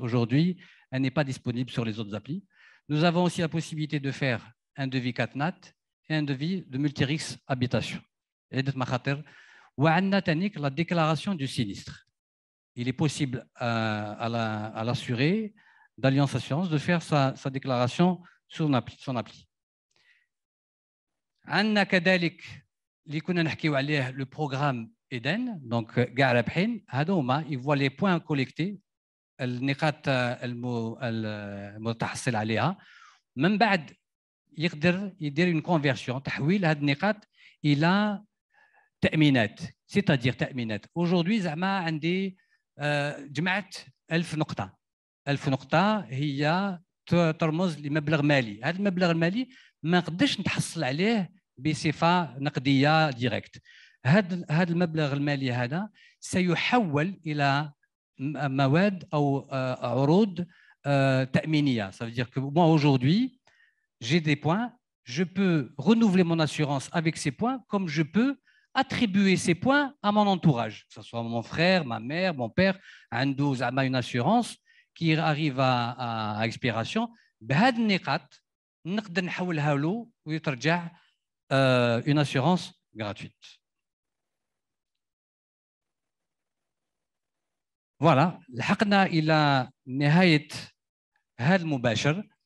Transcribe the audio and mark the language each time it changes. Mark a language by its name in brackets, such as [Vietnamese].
[French] Aujourd'hui, elle n'est pas disponible sur les autres applis. Nous avons aussi la possibilité de faire un devis CatNat et un devis de Multirix Habitation. Et la déclaration du sinistre. Il est possible à l'assuré d'Alliance Assurance de faire sa déclaration sur son appli. [Arabic] عندنا كذلك اللي كنا نحكيو عليه [French] le programme Eden, donc [Arabic] كاع رابحين هادو هما يفوا لي بوين كوليكتي النقاط المتحصل عليها من بعد يقدر يدير اون كونفيرسيون تحويل هاد النقاط الى تامينات سيتادير تامينات. [French] aujourd'hui [Arabic] زعما عندي جمعت 1000 نقطه. 1000 نقطه هي ترمز لمبلغ مالي. هذا المبلغ المالي ما نقدرش نتحصل عليه بصفه نقديه ديريكت. هذا المبلغ المالي هذا سيحول الى مواد او عروض تامينيه. [French] Ça veut dire que moi aujourd'hui j'ai des points, je peux renouveler mon assurance avec ces points comme je peux attribuer ces points à mon entourage, que ce soit mon frère, ma mère, mon père, [Arabic] عنده زعما [French] une assurance qui arrive à expiration. [Arabic] بهذه النقاط نقدر نحولها له ويترجع [French] une assurance gratuite. [Arabic] فوالا لحقنا الى نهايه هذا المباشر.